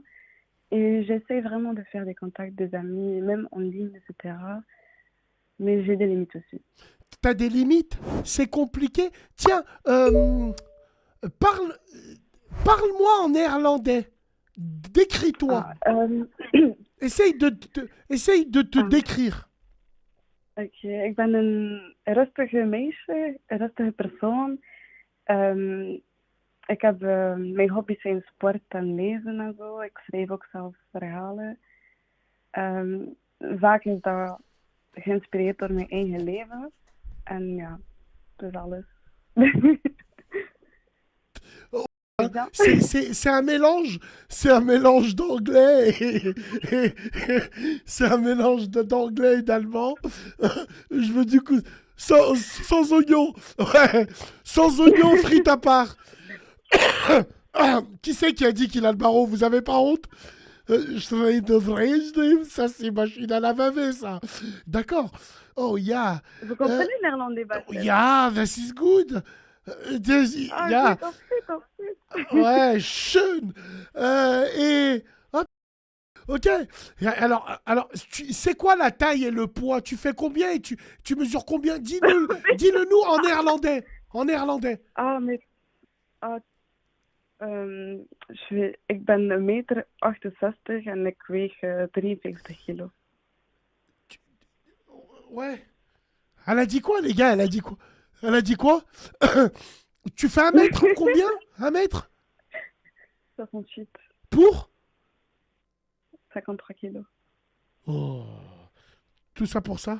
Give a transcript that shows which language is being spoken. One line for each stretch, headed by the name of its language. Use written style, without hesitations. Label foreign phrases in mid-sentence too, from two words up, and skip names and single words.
French: Et j'essaie vraiment de faire des contacts, des amis, même en ligne, etc. Mais j'ai des limites aussi. Tu as des limites? C'est compliqué? Tiens, parle, parle-moi en néerlandais. Décris-toi. Ah, Essaye de te ah, décrire.
Dutch: oké. Ik ben een rustige meisje, een rustige persoon. Ehm, ik heb mijn hobby's zijn sport en lezen en zo. Ik schrijf ook zelf verhalen. Ehm, Vaak is dat geïnspireerd door mijn eigen leven. En ja, dat is alles.
French: Hein.
Dutch: Is dat?
French: C'est un mélange d'anglais c'est un mélange d'anglais et d'allemand. Je veux du coup sans oignon, ouais, sans oignon frites à part. Qui c'est qui a dit qu'il a le barreau? Vous avez pas honte? Ça c'est machine à la laver ça. D'accord.
English: Oh yeah.
French: Vous Euh, comprenez néerlandais, Bassem?
English: yeah, this is good. Ah, Yeah.
Dutch: goed, top goed.
French: Ouais, schön. Et hop, ok. C'est quoi la taille et le poids? Tu fais combien et tu mesures combien? Dis-le nous en néerlandais. En néerlandais.
Dutch: Ah, met, ah, ik ben 1,68 meter en ik weeg 53 kilo.
French: Ouais. Elle a dit quoi, les gars? Elle a dit quoi? Elle a dit quoi? Tu fais 1 mètre? Combien? 1 mètre? 68, Pour? 53 kilos. Oh, tout ça pour ça.